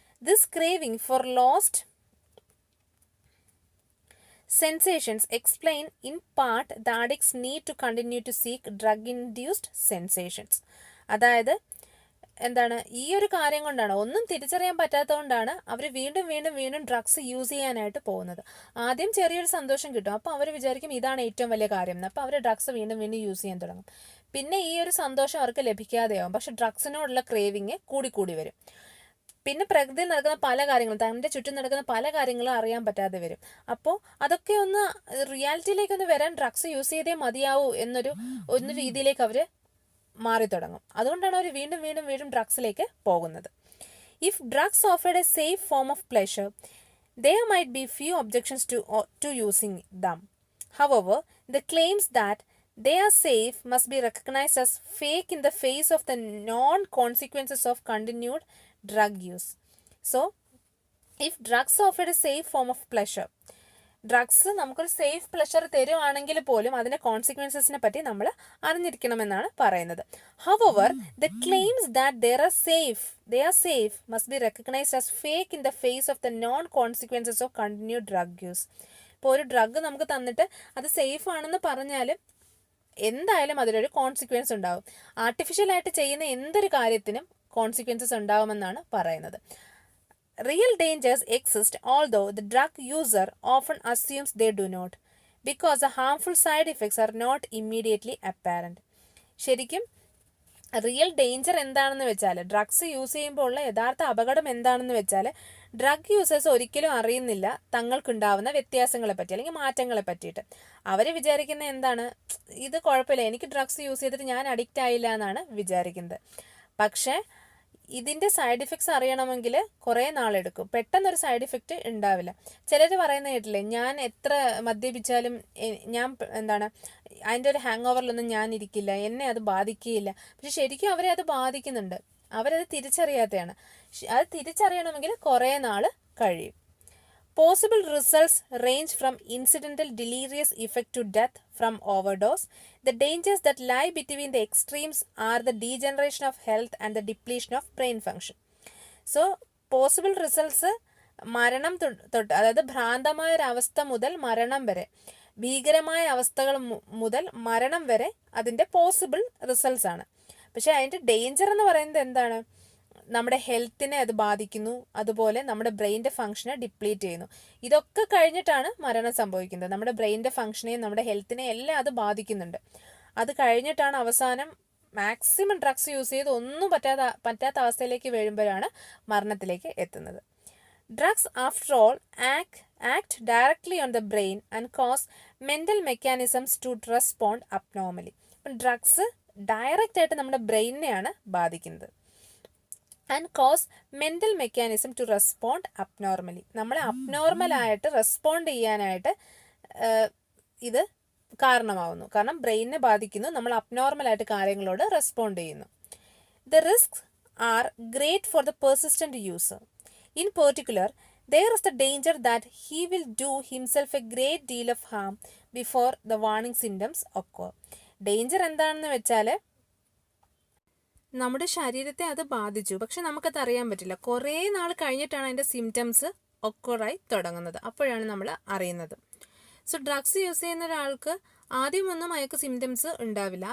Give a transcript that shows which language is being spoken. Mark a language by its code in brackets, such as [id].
[en] This craving for lost sensations explain in part the addicts need to continue to seek drug-induced sensations. [ml] അതായത് ഈ ഒരു കാര്യം കൊണ്ടാണ്, ഒന്നും തിരിച്ചറിയാൻ പറ്റാത്തതുകൊണ്ടാണ് അവർ വീണ്ടും ഡ്രഗ്സ് യൂസ് ചെയ്യാനായിട്ട് പോകുന്നത്. ആദ്യം ചെറിയൊരു സന്തോഷം കിട്ടും, അപ്പോൾ അവർ വിചാരിക്കും ഇതാണ് ഏറ്റവും വലിയ കാര്യം എന്ന്. അപ്പോൾ അവർ ഡ്രഗ്സ് വീണ്ടും യൂസ് ചെയ്യാൻ തുടങ്ങും. പിന്നെ ഈ ഒരു സന്തോഷം അവർക്ക് ലഭിക്കാതെയാവും, പക്ഷെ ഡ്രഗ്സിനോടുള്ള ക്രേവിങ് കൂടി വരും. പിന്നെ പ്രകൃതിയിൽ നടക്കുന്ന പല കാര്യങ്ങളും, തൻ്റെ ചുറ്റും നടക്കുന്ന പല കാര്യങ്ങളും അറിയാൻ പറ്റാതെ വരും. അപ്പോൾ അതൊക്കെ ഒന്ന് റിയാലിറ്റിയിലേക്കൊന്ന് വരാൻ ഡ്രഗ്സ് യൂസ് ചെയ്തേ മതിയാവൂ എന്നൊരു രീതിയിലേക്ക് അവർ മാറി തുടങ്ങും. അതുകൊണ്ടാണ് അവർ വീണ്ടും ഡ്രഗ്സിലേക്ക് പോകുന്നത്. [en] If drugs offered a safe form of pleasure, there might be few objections to using them. However, the claims that they are safe must be recognized as fake in the face of the non-consequences of continued drug use. So, if drugs offered a safe form of pleasure, [ml] drugs നമുക്കൊരു safe pleasure തരുവാണെങ്കിൽ പോലും അതിൻ്റെ കോൺസിക്വൻസസിനെ പറ്റി നമ്മൾ അറിഞ്ഞിരിക്കണമെന്നാണ് പറയുന്നത്. [en] However the claims that they are safe must be recognized as fake in the face of the non-consequences of continued drug use. [ml] ഇപ്പോൾ ഒരു drug നമുക്ക് തന്നിട്ട് അത് സേഫ് ആണെന്ന് പറഞ്ഞാൽ എന്തായാലും അതിലൊരു കോൺസിക്വൻസ് ഉണ്ടാവും. ആർട്ടിഫിഷ്യലായിട്ട് ചെയ്യുന്ന എന്തൊരു കാര്യത്തിനും കോൺസിക്വൻസസ് ഉണ്ടാവുമെന്നാണ് പറയുന്നത്. [en] Real dangers exist, although the drug user often assumes they do not, because the harmful side effects are not immediately apparent. [ml] ശരിക്കും റിയൽ ഡേഞ്ചർ എന്താണെന്ന് വെച്ചാൽ, ഡ്രഗ്സ് യൂസ് ചെയ്യുമ്പോൾ ഉള്ള യഥാർത്ഥ അപകടം എന്താണെന്ന് വെച്ചാൽ, ഡ്രഗ് യൂസേഴ്സ് ഒരിക്കലും അറിയുന്നില്ല തങ്ങൾക്കുണ്ടാവുന്ന വ്യത്യാസങ്ങളെ പറ്റി അല്ലെങ്കിൽ മാറ്റങ്ങളെ പറ്റിയിട്ട്. അവർ വിചാരിക്കുന്ന എന്താണ്, ഇത് കുഴപ്പമില്ല, എനിക്ക് ഡ്രഗ്സ് യൂസ് ചെയ്തിട്ട് ഞാൻ അഡിക്റ്റ് ആയില്ല എന്നാണ് വിചാരിക്കുന്നത്. പക്ഷേ ഇതിൻ്റെ സൈഡ് ഇഫക്ട്സ് അറിയണമെങ്കിൽ കുറേ നാളെടുക്കും. പെട്ടെന്നൊരു സൈഡ് ഇഫക്റ്റ് ഉണ്ടാവില്ല. ചിലർ പറയുന്ന കേട്ടില്ലേ, ഞാൻ എത്ര മദ്യപിച്ചാലും ഞാൻ അതിൻ്റെ ഒരു ഹാങ് ഓവറിലൊന്നും ഞാൻ ഇരിക്കില്ല, എന്നെ അത് ബാധിക്കുകയില്ല. പക്ഷെ ശരിക്കും അവരെ അത് ബാധിക്കുന്നുണ്ട്, അവരത് തിരിച്ചറിയാത്തതാണ്. അത് തിരിച്ചറിയണമെങ്കിൽ കുറേ നാൾ കഴിയും. [en] Possible results range from incidental delirious effect to death from overdose. The dangers that lie between the extremes are the degeneration of health and the depletion of brain function. So, possible results [ml] മരണം തൊട്ട്, അതായത് ഭ്രാന്തമായ ഒരവസ്ഥ മുതൽ മരണം വരെ, ഭീകരമായ അവസ്ഥകൾ മുതൽ മരണം വരെ അതിൻ്റെ പോസിബിൾ റിസൾട്ട്സ് ആണ്. പക്ഷേ അതിൻ്റെ ഡേഞ്ചർ എന്ന് പറയുന്നത് എന്താണ്, നമ്മുടെ ഹെൽത്തിനെ അത് ബാധിക്കുന്നു, അതുപോലെ നമ്മുടെ ബ്രെയിൻ്റെ ഫംഗ്ഷനെ ഡിപ്ലീറ്റ് ചെയ്യുന്നു. ഇതൊക്കെ കഴിഞ്ഞിട്ടാണ് മരണം സംഭവിക്കുന്നത്. നമ്മുടെ ബ്രെയിൻ്റെ ഫംഗ്ഷനെയും നമ്മുടെ ഹെൽത്തിനെയും എല്ലാം അത് ബാധിക്കുന്നുണ്ട്. അത് കഴിഞ്ഞിട്ടാണ് അവസാനം മാക്സിമം ഡ്രഗ്സ് യൂസ് ചെയ്ത് ഒന്നും പറ്റാത്ത അവസ്ഥയിലേക്ക് വീഴുമ്പോഴാണ് മരണത്തിലേക്ക് എത്തുന്നത്. [en] Drugs after all act directly on the brain and cause mental mechanisms to respond abnormally. [ml] അപ്പം ഡ്രഗ്സ് ഡയറക്റ്റ് ആയിട്ട് നമ്മുടെ ബ്രെയിനിനെയാണ് ബാധിക്കുന്നത്. [en] And cause mental mechanism to respond abnormally. [ml] നമ്മളെ അബ്നോർമലായിട്ട് റെസ്പോണ്ട് ചെയ്യാനായിട്ട് ഇത് കാരണമാവുന്നു. കാരണം ബ്രെയിനിനെ ബാധിക്കുന്നു, നമ്മൾ അബ്നോർമലായിട്ട് കാര്യങ്ങളോട് റെസ്പോണ്ട് ചെയ്യുന്നു. [en] The risks are great for the persistent user. In particular, there is the danger that he will do himself a great deal of harm before the warning symptoms occur. [ml] Danger എന്താണെന്ന് വെച്ചാൽ നമ്മുടെ ശരീരത്തെ അത് ബാധിച്ചു, പക്ഷെ നമുക്കത് അറിയാൻ പറ്റില്ല. കുറേ നാൾ കഴിഞ്ഞിട്ടാണ് അതിൻ്റെ സിംറ്റംസ് ഒക്കറായി തുടങ്ങുന്നത്. അപ്പോഴാണ് നമ്മൾ അറിയുന്നത്. സോ ഡ്രഗ്സ് യൂസ് ചെയ്യുന്ന ഒരാൾക്ക് ആദ്യമൊന്നും അയാൾക്ക് സിംറ്റംസ് ഉണ്ടാവില്ല.